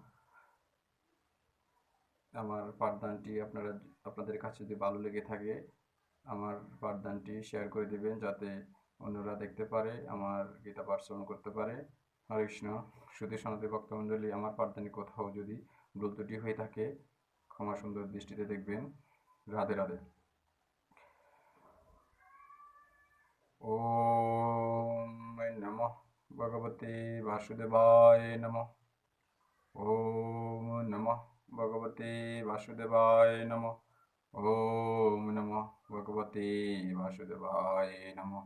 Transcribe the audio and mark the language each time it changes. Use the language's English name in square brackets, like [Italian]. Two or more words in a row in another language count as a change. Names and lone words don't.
[Bangla] আমার পাঠদানটি আপনাদের কাছে যদি ভালো লেগে থাকে, আমার পাঠদানটি শেয়ার করে দিবেন, যাতে অন্যরা দেখতে পারে, আমার গীতা পাঠ শ্রবণ করতে পারে। হরে কৃষ্ণ। শুধু সনাতনী ভক্তমণ্ডলী, আমার পাঠদানে কোথাও যদি ভুল ত্রুটি হয়ে থাকে, ক্ষমা সুন্দর দৃষ্টিতে দেখবেন। [Sanskrit] রাধে রাধে। ওম নমঃ ভগবতে বাসুদেবায় নমঃ। ওম নমঃ ভগবতে বাসুদেবায় নমঃ। ওম নমঃ ভগবতে বাসুদেবায় নমঃ।